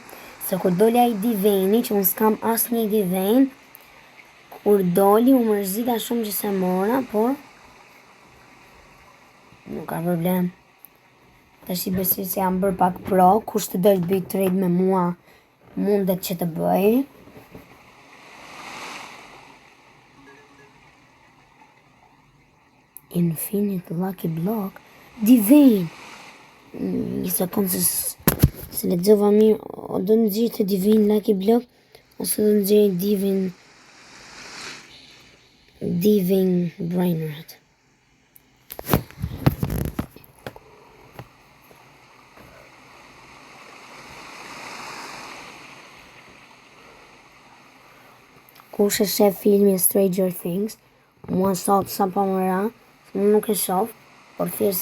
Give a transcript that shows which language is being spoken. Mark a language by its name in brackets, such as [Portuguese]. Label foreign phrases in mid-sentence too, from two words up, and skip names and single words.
[Albanian] Se kur doli ai diveni, që unë s'kam asnjë diven, kur doli u mërzita shumë që se mora, por nuk ka problem. Tash i besoj se jam bërë pak pro, kush të dojtë bëj trade me mua, mundet që të bëj. Infinite lucky block. Divine! Një sekundë se lexova mirë, o do në gjithë të divine lucky block, ose do në gjithë divine brainrot. Kush e shef filmin Stranger Things, mua sot sa pa më ra, nuk e shoh, por thjesht